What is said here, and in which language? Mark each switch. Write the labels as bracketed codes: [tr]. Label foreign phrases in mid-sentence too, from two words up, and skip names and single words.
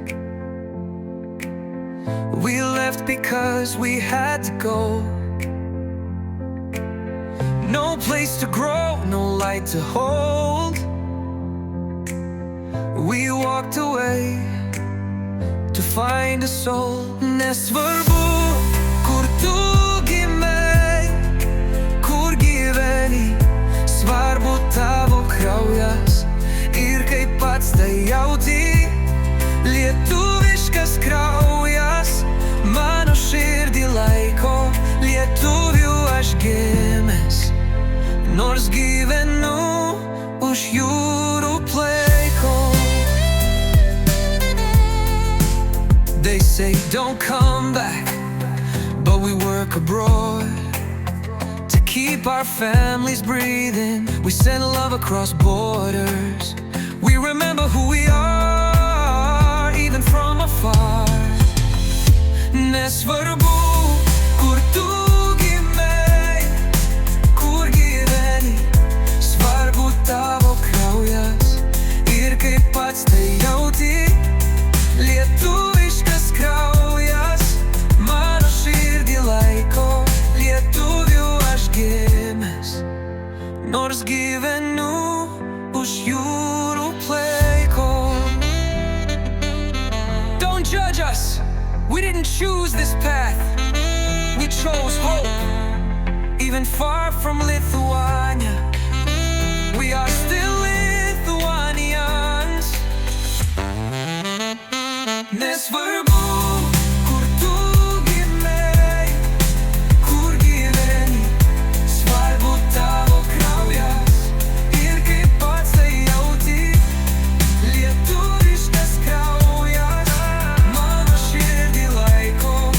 [en] We left because we had to go. No place to grow, no light to hold. We walked away to find a soul. [lt] Nesvarbu, kur tu gimei, kur gyveni, svarbu tavo kraujas. Ir kaip pats tai jauti, lietuviškas kraujas mano širdį laiko. Lietuvių aš gimęs, nors gyvenu už jūrų pleiko. [en] They say don't come back, but we work abroad to keep our families breathing. We send love across borders. We remember who we are, even from afar. [lt] Nesvarbu, kur tu gimei, kur gyveni, svarbu tavo kraujas. Ir kaip pats tai jauti, lietuviškas kraujas mano širdį laiko. Lietuvių aš gimęs, nors gyvenu už jūrų pleiko. [en] Don't judge us, we didn't choose this path. We chose hope, even far from Lithuania. We are still Lithuanians. [lt] Nesvarbu, kur tu gimei, kur gyveni, svarbu tavo kraujas. Ir kaip pats tai jauti, lietuviškas kraujas mano širdį laiko.